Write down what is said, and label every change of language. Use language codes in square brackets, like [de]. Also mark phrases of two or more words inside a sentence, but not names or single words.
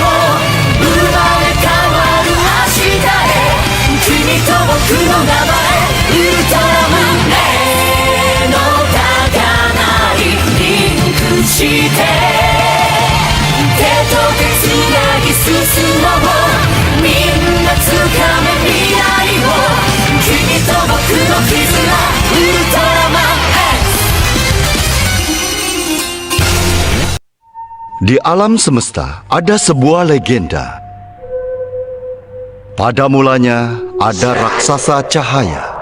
[ja] 生まれ変わる明日へ、君と僕の名前ウルトラマンへの高鳴りリンクして、手と手つなぎ進もう。みんな掴め未来を、君と僕の絆ウルトラマン [id] Di alam semesta ada sebuah legenda. Pada mulanya ada raksasa cahaya.